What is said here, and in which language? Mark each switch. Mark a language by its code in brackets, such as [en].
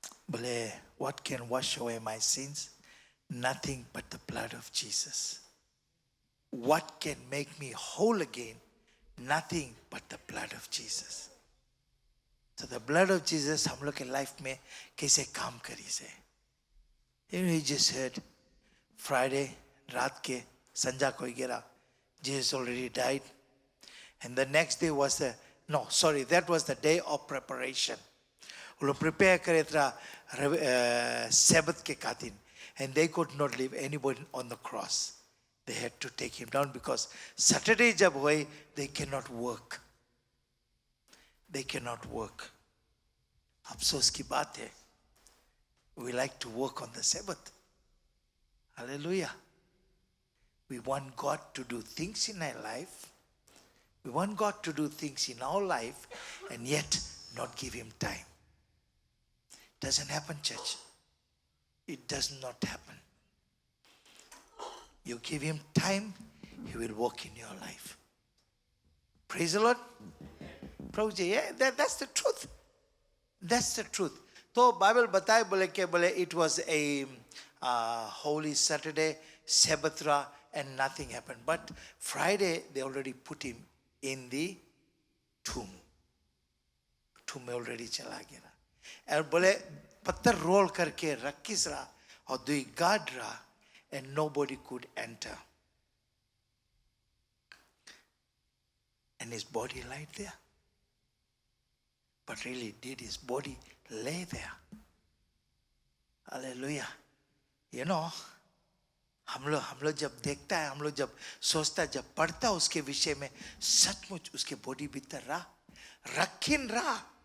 [en] Bale, what can wash away my sins? Nothing but the blood of Jesus. What can make me whole again? Nothing but the blood of Jesus. [hi] तो the blood of Jesus हम लोग के life में कैसे काम करी से. [en] You just heard [hi] Friday रात के संजा कोई गिरा. [en] Jesus already died. And the next day was that was the day of preparation. [hi] वो लोग prepare करे था Sabbath के खातिर. [en] And they could not leave anybody on the cross. They had to take him down because Saturday [hi] जब हुए, [en] they cannot work. They cannot work. [hi] अफसोस की बात है. [en] We like to work on the Sabbath. Hallelujah. We want God to do things in our life. We want God to do things in our life and yet not give him time. Doesn't happen, church. It does not happen. You give him time, he will work in your life. Praise the Lord. Praise the Lord. Yeah, that's the truth. That's the truth. So Bible [hi] बताए बोले के बोले [en] it was a holy Saturday, Sabbath and nothing happened. But Friday they already put him in the tomb. [hi] Tomb में already चला गया. और बोले पत्थर रोल करके रखिस रहा और दुई गार्ड रहा [en] and nobody could enter. And his body lied there. But really, did his body lay there? Hallelujah. You know, [hi] हम लोग जब देखता है, हम लोग जब सोचता है, जब पढ़ता है उसके विषय में, सचमुच उसके बॉडी भीतर रखिन रहा.